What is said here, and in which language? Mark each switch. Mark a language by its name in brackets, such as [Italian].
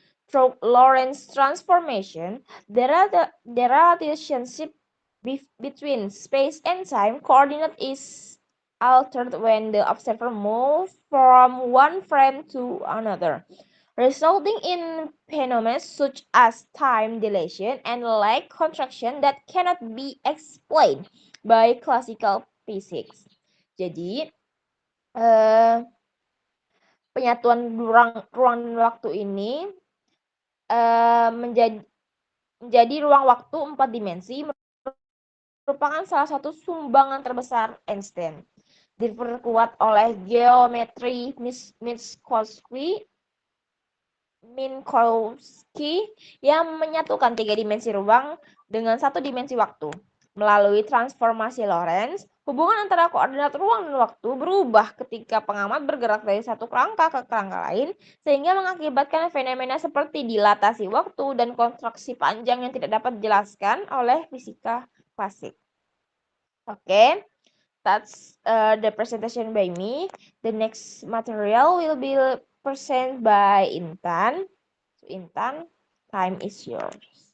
[English] Through Lorentz transformation, the relationship between space and time coordinate is altered when the observer moves from one frame to another, resulting in phenomena such as time dilation and lag contraction that cannot be explained by classical physics. [Indonesian] Jadi, penyatuan ruang dan waktu ini menjadi ruang waktu 4 dimensi merupakan salah satu sumbangan terbesar Einstein. Diperkuat oleh geometri Minkowski yang menyatukan 3 dimensi ruang dengan 1 dimensi waktu. Melalui transformasi Lorentz, hubungan antara koordinat ruang dan waktu berubah ketika pengamat bergerak dari satu kerangka ke kerangka lain, sehingga mengakibatkan fenomena seperti dilatasi waktu dan kontraksi panjang yang tidak dapat dijelaskan oleh fisika klasik. [English] Oke, that's the presentation by me. The next material will be presented by Intan. So, Intan, time is yours.